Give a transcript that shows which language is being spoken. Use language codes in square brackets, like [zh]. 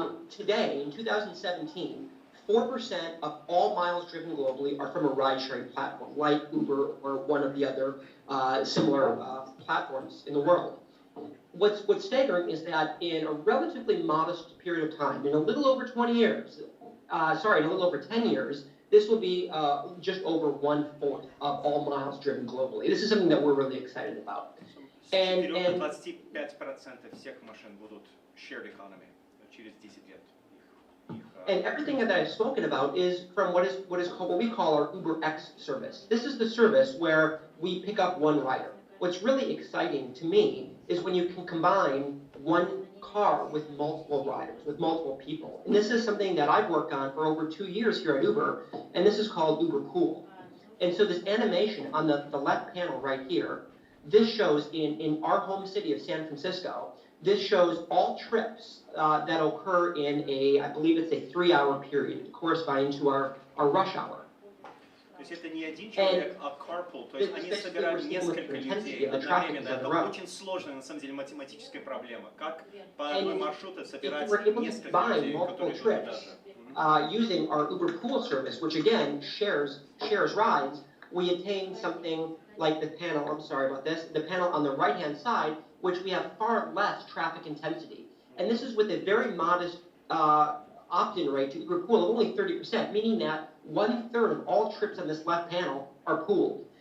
[en] Today, in 2017, 4% of all miles driven globally are from a ride-sharing platform, like Uber or one of the other similar platforms in the world. What's staggering is that in a relatively modest period of time, in a little over 20 years, in a little over 10 years, this will be just over 1/4 of all miles driven globally. This is something that we're really excited about. And [ru] 25% всех машин будут [en] shared economy [ru] через 10 лет. [en] And everything that I've spoken about is from what is called, what we call our UberX service. This is the service where we pick up one rider. What's really exciting to me is when you can combine one car with multiple riders, with multiple people. And this is something that I've worked on for over 2 years here at Uber, and this is called Uber Pool. And so this animation on the left panel right here, this shows in our home city of San Francisco, this shows all trips that occur in I believe it's a 3-hour period, corresponding to our rush hour. [ru] То есть это не один человек, а carpool, то есть они собирают несколько людей одновременно. Это очень сложная, на самом деле, математическая проблема. Как по одной маршруту собирать несколько людей, которые идут даже. [en] Using our Uber Pool service, which again shares rides, we attain something like the panel, I'm sorry about this, the panel on the right-hand side, which we have far less traffic intensity. And this is with a very modest opt-in rate to Uber Pool of only 30%, meaning that 1/3 of all trips on this left panel are pooled.